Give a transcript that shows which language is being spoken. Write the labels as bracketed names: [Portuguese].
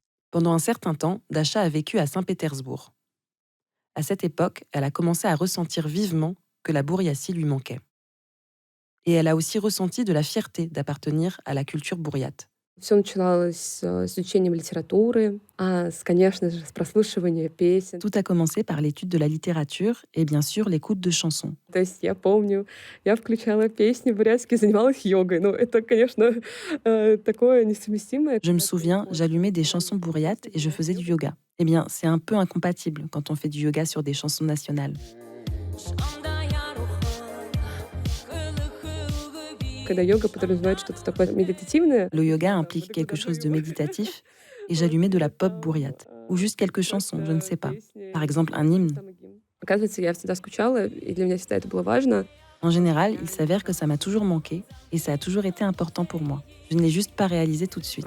[French] Pendant un certain temps, Dasha a vécu à Saint-Pétersbourg. À cette époque, elle a commencé à ressentir vivement que la Bouriatie lui manquait. Et elle a aussi ressenti de la fierté d'appartenir à la culture bouriate, [Russian] Всё начиналось с изучением литературы, конечно же, с прослушивания песен. [French] Tout a commencé par l'étude de la littérature et bien sûr l'écoute de chansons. [Russian] То есть я помню, я включала песни бурятские, занималась йогой. Ну, это, конечно, такое несовместимое. [French] Je me souviens, j'allumais des chansons bourriates et je faisais du yoga. Eh bien, c'est un peu incompatible quand on fait du yoga sur des chansons nationales. [Russian] Когда йога подразумевает что-то такое méditatif. [French] Le yoga implique quelque chose de méditatif et j'allumais de la pop bourriate. Ou juste quelques chansons, je ne sais pas. Par exemple, un hymne. [Russian] Оказывается, я всегда скучала, и для меня всегда это было важно. [French] En général, il s'avère que ça m'a toujours manqué et ça a toujours été important pour moi. Je ne l'ai juste pas réalisé tout de suite.